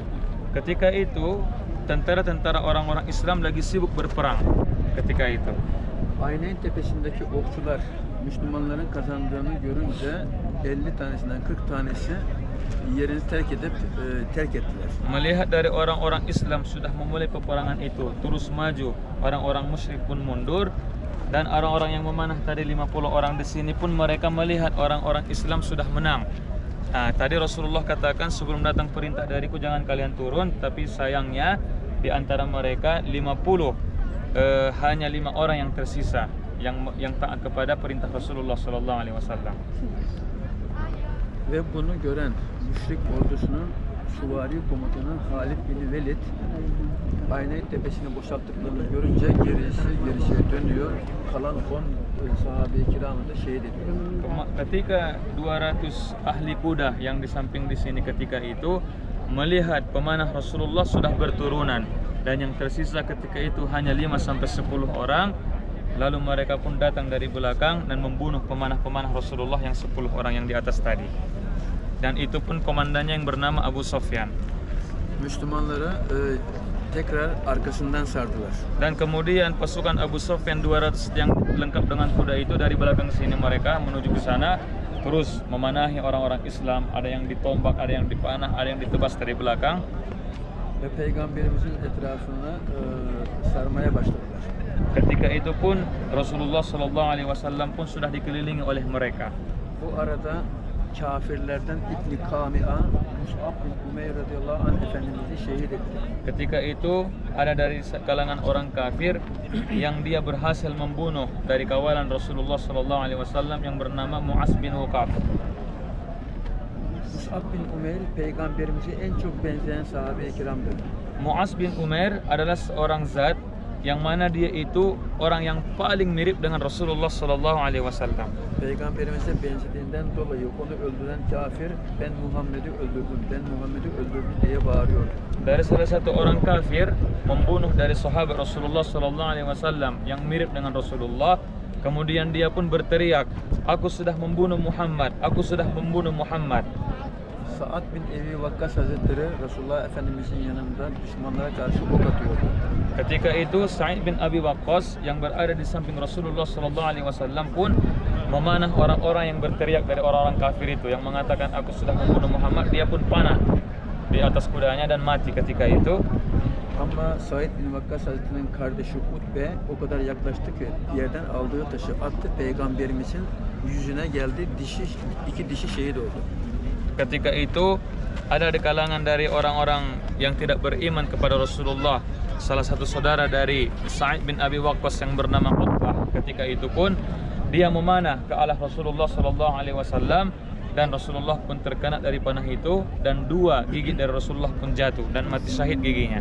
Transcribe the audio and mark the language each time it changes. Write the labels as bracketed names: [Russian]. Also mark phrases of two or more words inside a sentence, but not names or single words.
[Indonesian] Ketika itu tentara-tentara orang-orang Islam lagi sibuk berperang ketika itu. [Turkish] Aynayn tepesindeki okçular Müslümanların kazandığını görünce 50 tanesinden 40 tanesi yerini terk ettiler. [Indonesian] Melihat dari orang-orang Islam sudah memulai peperangan itu terus maju, orang-orang musyrik pun mundur, dan orang-orang yang memanah tadi 50 orang di sini pun mereka melihat orang-orang Islam sudah menang. Nah, tadi Rasulullah katakan sebelum datang perintah dariku jangan kalian turun, tapi sayangnya di antara mereka 50 hanya 5 orang yang tersisa yang taat kepada perintah Rasulullah [Arabic] صلى الله عليه وسلم. [Turkish] Ve bunu gören müşrik ordusunun süvari komutanı Halid bin Velid Aynet tepesini boşalttıklarını görünce gerisiye dönüyor. Kalan 10 sahabe-i kiramı da şehit ediyor. [Indonesian] Ketika 200 ahli kuda yang di samping di sini ketika itu melihat pemanah Rasulullah sudah berturunan dan yang tersisa ketika itu hanya 5 sampai 10 orang, lalu mereka pun datang dari belakang dan membunuh pemanah-pemanah Rasulullah yang 10 orang yang di atas tadi. Dan itu pun komandannya yang bernama Abu Sufyan. [Turkish] Müslümanlara tekrar arkasından sardılar. [Indonesian] Dan kemudian pasukan Abu Sufyan 200 yang lengkap dengan kuda itu dari belakang sini mereka menuju ke sana terus memanahi orang-orang Islam, ada yang ditombak, ada yang dipanah, ada yang ditebas dari belakang. [Turkish] Ve Peygamberimizin etrafına sarmaya başladılar. [Indonesian] Ketika itu pun Rasulullah [Arabic] صلى الله عليه وسلم [Indonesian] pun sudah dikelilingi oleh mereka. [Turkish] Bu arada kafirlerden İbn Kami'a Mus'ab bin Umeyr [Arabic] رضي الله عنه [Turkish] Efendimiz'i şehit etti. [Indonesian] Ketika itu ada dari kalangan orang kafir yang dia berhasil membunuh dari kawalan Rasulullah [Arabic] صلى الله عليه وسلم [Indonesian] yang bernama Mu'az bin Uqab. [Turkish] Mus'ab bin Umeyr Peygamberimize en çok benzeyen sahabe-i kiramdır. [Indonesian] Mu'az bin Umair adalah seorang zat yang mana dia itu orang yang paling mirip dengan Rasulullah [Arabic] صلى الله عليه وسلم. [Turkish] Peygamberimize benzediğinden dolayı onu öldüren kafir ben Muhammed'i öldürdüm diye bağırıyordu. [Indonesian] Dari salah satu orang kafir membunuh dari sahabat Rasulullah [Arabic] صلى الله عليه وسلم [Indonesian] yang mirip dengan Rasulullah, kemudian dia pun berteriak, "Aku sudah membunuh Muhammad, aku sudah membunuh Muhammad." [Turkish] Sa'ad bin Ebi Vakkas Hazretleri Resulullah Efendimizin yanında düşmanlara karşı ok atıyordu. [Indonesian] Ketika itu Sa'id bin Abi Waqqas yang berada di samping Rasulullah [Arabic] صلى الله عليه وسلم [Indonesian] pun memanah orang-orang yang berteriak dari orang-orang kafir itu yang mengatakan aku sudah membunuh Muhammad, dia pun panah di atas kudanya dan mati ketika itu. [Turkish] Ama Sa'id bin Vakkas Hazretleri'nin kardeşi Utbe o kadar yaklaştı ki yerden aldığı taşı attı, Peygamberimizin yüzüne geldi, iki dişi şehit oldu. [Indonesian] Ketika itu ada di kalangan dari orang-orang yang tidak beriman kepada Rasulullah salah satu saudara dari Sa'id bin Abi Waqqas yang bernama Utbah. Ketika itu pun dia memanah ke arah Rasulullah [Arabic] صلى الله عليه وسلم [Indonesian] dan Rasulullah pun terkena dari panah itu dan 2 gigi dari Rasulullah pun jatuh dan mati syahid giginya.